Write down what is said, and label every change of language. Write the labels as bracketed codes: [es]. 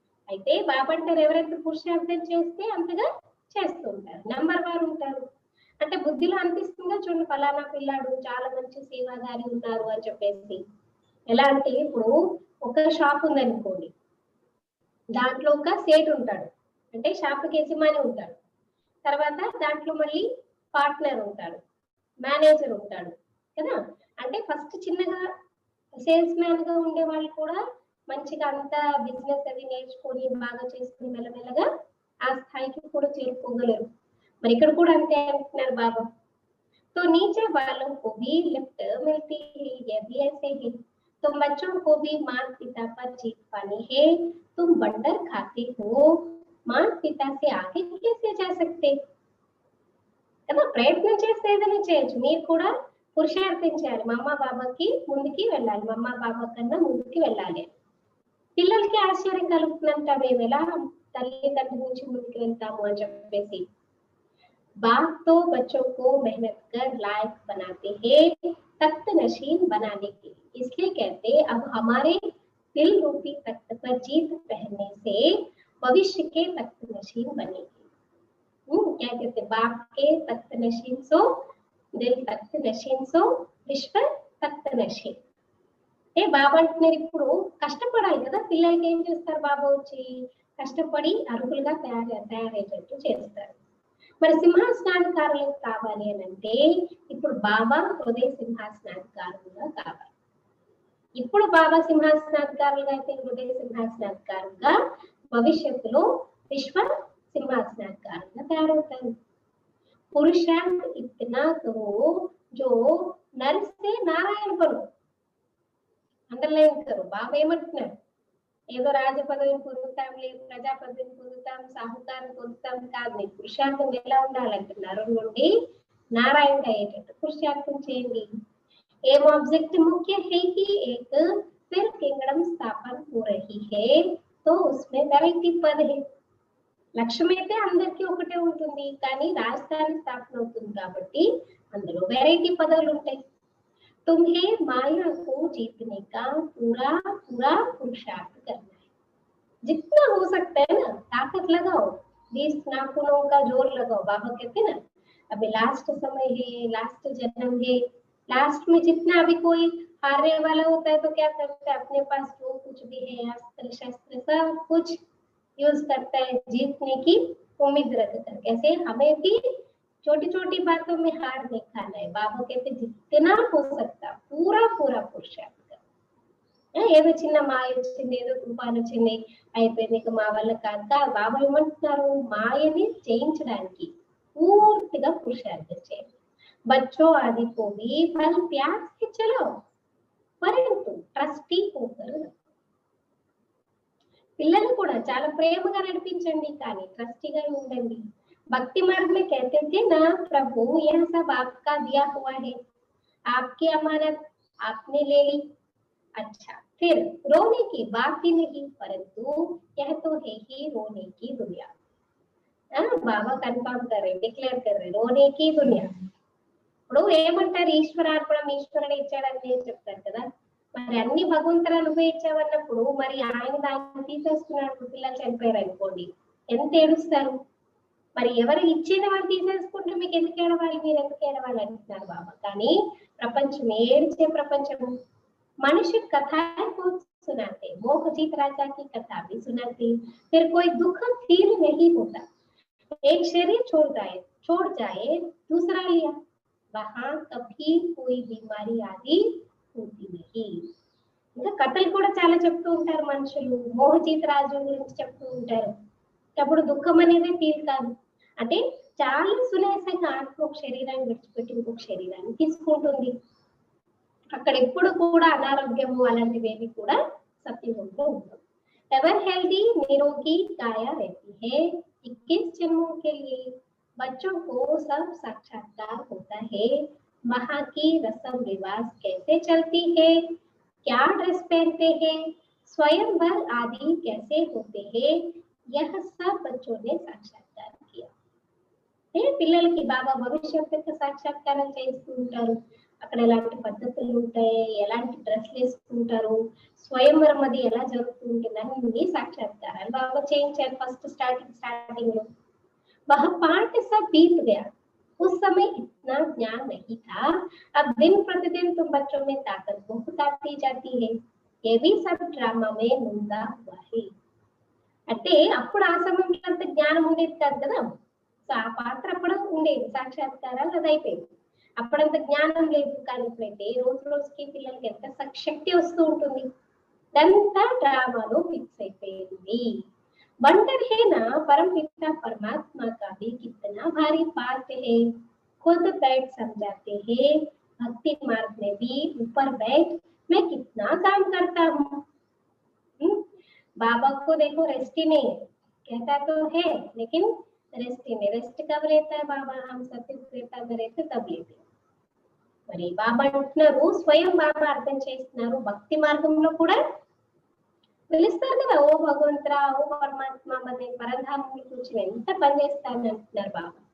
[te] అయితే బాబా అంటారు ఎవరైతే పురుషార్థం చేస్తే అంతగా చేస్తూ ఉంటారు, నంబర్ వారు ఉంటారు అంటే బుద్ధిలో అనిపిస్తుందా, చూడండి ఫలానా పిల్లాడు చాలా మంచి సేవాదారి ఉన్నారు అని చెప్పేసి। ఎలా అంటే ఇప్పుడు ఒక షాప్ ఉందనుకోండి, దాంట్లో ఒక సేట్ ఉంటాడు అంటే షాప్ కి యజమాని ఉంటాడు, తర్వాత దాంట్లో మళ్ళీ పార్ట్నర్ ఉంటాడు, మేనేజర్ ఉంటాడు కదా। అంటే ఫస్ట్ చిన్నగా సేల్స్ మ్యాన్ గా ఉండే వాళ్ళు కూడా మంచిగా అంతా బిజినెస్ అది నేర్చుకొని బాగా చేసుకుని మెల్లమెల్లగా ఆ స్థాయికి కూడా చేరుకోగలరు। మరి ఇక్కడ కూడా అంతే అంటున్నారు బాబా। [hi] तो नीचे वालों को भी लिफ्ट मिलती है, ये भी ऐसे ही। तुम बच्चों को भी माता पिता पर जीत पानी है, तुम बंडर खाते हो, माता पिता से आगे कैसे जा सकते [te] కదా। ప్రయత్నం చేస్తే ఏదైనా చేయొచ్చు, మీరు కూడా పురుషార్థం చేయాలి, మమ్మ బాబాకి ముందుకి వెళ్ళాలి, మమ్మ బాబా కన్నా ముందుకి వెళ్ళాలి। పిల్లలకి ఆశ్చర్యం కలుగుతుందంట, మేము ఎలా తల్లిదండ్రుల నుంచి ముందుకు వెళ్తాము అని చెప్పేసి। [hi] बाप तो बच्चों को मेहनत कर लायक बनाते हैं तख्त नशीन बनाने के लिए, इसलिए कहते अब हमारे दिल रूपी तख्त पर जीत पहनने से भविष्य के तख्त नशीन बनेंगे। क्या कहते, बाप के तख्त नशीन सो दिल तख्त नशीन सो विश्व तख्त नशीन। [te] ఏ బాబా అంటున్నారు ఇప్పుడు కష్టపడాలి కదా, పిల్లలకి ఏం చేస్తారు బాబా వచ్చి కష్టపడి అర్హులుగా తయారయ్యేటట్టు చేస్తారు। మరి సింహాసనాధికారులు కావాలి అని అంటే ఇప్పుడు బాబా హృదయ సింహాసనాధికారులుగా కావాలి। ఇప్పుడు బాబా సింహాసనాధికారులుగా అయితే హృదయ సింహాసనాధికారులుగా భవిష్యత్తులో విశ్వ సింహాసనాధికారులుగా తయారవుతారు। [hi] పురుషార్థ ఇतना करो जो नर से नारायण बनो, అండర్లైన్ కరు। [te] బాబా ఏమంటున్నారు, ఏదో రాజ పదవిని పొందుతాం, లేదు ప్రజా పదవిని పొందుతాం, సాహుకారం పొందుతాం కాదు, మీ పురుషార్థం ఎలా ఉండాలంటే నరుడు నుండి నారాయణ అయ్యేటట్టు పురుషార్థం చేయండి। [hi] ఏం ఆబ్జెక్ట్ ముఖ్య है कि एक फिर किंगडम स्थापन हो रही है तो उसमें वैरायटी पद है। [te] లక్ష్యం అయితే అందరికీ ఒకటే ఉంటుంది, కానీ రాజధాని స్థాపన అవుతుంది కాబట్టి అందులో వెరైటీ పదవులు ఉంటాయి। [hi] तुम्हें माया को जीतने का पूरा पूरा पुरुषार्थ करना है, जितना हो सकता है ना ताकत लगाओ, 20 नाखूनों का जोर लगाओ। बाबा कहते हैं ना अभी लास्ट समय है, लास्ट जन्म है, लास्ट में जितना अभी कोई हारने वाला होता है तो क्या करता है, अपने पास जो कुछ भी है अस्त्र शस्त्र सब कुछ यूज करता है जीतने की उम्मीद रख कर। कैसे हमें भी छोटी छोटी बातों में हार नहीं खाना है। बाबा कहते जितना हो सकता पूरा पूरा पुरुषार्थ [te] ఏదో చిన్న మాయ వచ్చింది, ఏదో తుఫాను వచ్చింది, అయిపోయింది ఇక మా వల్ల కాక బాబా ఏమంటున్నారు, మాయని జయించడానికి పూర్తిగా పురుషార్థం చేయండి. [hi] बच्चों आदि को भी फल प्यार से चलो परंतु ट्रस्टी होकर [te] పిల్లలు కూడా చాలా ప్రేమగా నడిపించండి కానీ ట్రస్టీగా ఉండండి. [hi] भक्ति मार्ग में कहते थे ना प्रभु यह सब आपका दिया हुआ है, आपकी अमानत आपने ले ली। अच्छा फिर रोने की बात ही नहीं, परंतु यह तो है ही रोने की दुनिया। बाबा कन्फर्म कर रहे, डिक्लेयर कर रहे, रोने की दुनिया। [te] ఇప్పుడు ఏమంటారు, ఈశ్వరార్పణం ఈశ్వరుడు ఇచ్చాడని చెప్తారు కదా, మరి అన్ని భగవంతుడు అనుభవించామన్నప్పుడు మరి ఆయన దాన్ని తీసేసుకున్నాడు. పిల్లలు చనిపోయారు అనుకోండి, ఎంత ఏడుస్తారు. మరి ఎవరు ఇచ్చేది వారు తీసేసుకుంటే మీకు ఎందుకు ఏడవాలి, మీరు ఎందుకు ఏడవాలి అంటున్నారు బాబా. కానీ ప్రపంచం ఏడ్చే ప్రపంచము. [hi] मनुष्य कथाएं को सुनाते, मोह जीत राजा की कथा भी सुनाते, फिर कोई दुख फील नहीं होता। एक शरीर छोड़ जाए दूसरा लिया, वहां कभी कोई बीमारी आदि होती नहीं। [te] ఇంకా కథలు కూడా చాలా చెప్తూ ఉంటారు మనుషులు, మోహజీత రాజు గురించి చెప్తూ ఉంటారు. అప్పుడు దుఃఖం అనేది ఫీల్ కాదు. అంటే చాలా సునాయాసంగా ఆత్మ ఒక శరీరాన్ని విడిచిపెట్టి ఇంకొక శరీరాన్ని తీసుకుంటుంది. అక్కడ ఎప్పుడు కూడా అనారోగ్యము అలాంటివేవి కూడా సత్యముగా ఉండవు. [hi] एवर हेल्दी निरोगी काया रहती है 21 जन्मों के लिए। बच्चों को सब साक्षात्कार होता है, वहां की रस्म रिवाज कैसे चलती है, क्या ड्रेस पहनते हैं, स्वयंवर आदि कैसे होते हैं, यह सब बच्चों ने साक्षात्कार किया। [te] పిల్లలకి బాబా భవిష్యత్ యొక్క సాక్షాత్కారం చేస్తూ ఉంటారు. అక్కడ ఎలాంటి పద్ధతులు ఉంటాయి, ఎలాంటి డ్రెస్లు వేసుకుంటారు, స్వయంవరం అది ఎలా జరుగుతూ ఉంటుంది అన్ని సాక్షాత్కారాలు బాబా చేయించారు. ఫస్ట్ స్టార్టింగ్ లో [hi] वह पाठ सब बीत गया, उस समय इतना ज्ञान नहीं था, अब दिन प्रतिदिन तुम बच्चों में ताकत बहुत आती जाती है, ये भी सब ड्रामा में मुंदा हुआ है। [te] అంటే అప్పుడు ఆ సమయంలో అంత జ్ఞానం ఉండేది కాదు కదా, సో ఆ పాత్ర అప్పుడు ఉండేది, సాక్షాత్కారాలు అది అయిపోయింది. అప్పుడంత జ్ఞానం లేదు. కానీ ఇప్పుడైతే రోజు రోజుకి పిల్లలకి ఎంత శక్తి వస్తూ ఉంటుంది, ఇదంతా డ్రామాలో ఫిక్స్ అయిపోయింది. [hi] वंडर है ना परम पिता परमात्मा का भी कितना भारी पाठ है, खुद बैठ समझाते हैं, भक्ति मार्ग में भी ऊपर बैठ मैं कितना काम करता हूँ। बाबा को देखो रेस्ट ही नहीं है, कहता तो है लेकिन रेस्ट ही नहीं। रेस्ट कब लेता है बाबा, हम सत्य में रहते तब लेते। [te] మరి బాబా అంటున్నారు, స్వయం బాబా అర్థం చేస్తున్నారు, భక్తి మార్గంలో కూడా పిలుస్తారు కదా, ఓ భగవంతురా ఓ పరమాత్మ మన పరధామంలో కూర్చుని ఎంత పని చేస్తానని అంటున్నారు బాబా.